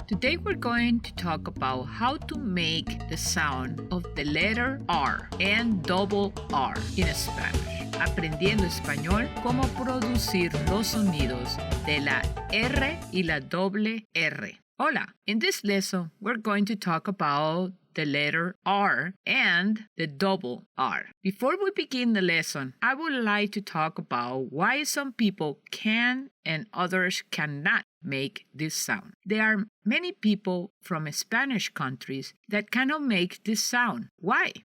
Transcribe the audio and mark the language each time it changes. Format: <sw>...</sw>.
<en>Today we're going to talk about how to make the sound of the letter R and double R in Spanish.</en> <es>Aprendiendo Español, cómo producir los sonidos de la R y la doble R.</es> <en>Hola, in this lesson we're going to talk about the letter R and the double R. Before we begin the lesson, I would like to talk about why some people can and others cannot make this sound. There are many people from Spanish countries that cannot make this sound. Why?</en>